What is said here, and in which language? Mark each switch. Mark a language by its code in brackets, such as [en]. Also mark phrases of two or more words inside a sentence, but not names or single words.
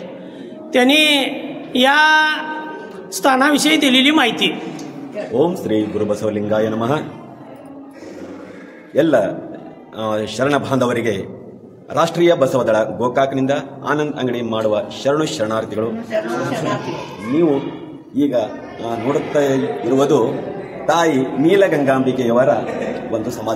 [mr] त्यांनी या स्थानाविषयी दिलेली माहिती। [sa] ओम श्री गुरु बसवलिंगाय नमः। [kn] ಎಲ್ಲ ಶರಣ ಬಾಂಧವರಿಗೆ ರಾಷ್ಟ್ರೀಯ ಬಸವ ದಳ ಗೋಕಾಕ್ನಿಂದ ಆನಂದ್ ಅಂಗಡಿ ಮಾಡುವ ಶರಣು ಶರಣಾರ್ಥಿಗಳು। ನೀವು ಈಗ ನೋಡುತ್ತಾ ಇರುವುದು ತಾಯಿ ನೀಲಗಂಗಾಂಬಿಕೆಯವರ ಒಂದು ಸಮಾಧಿ।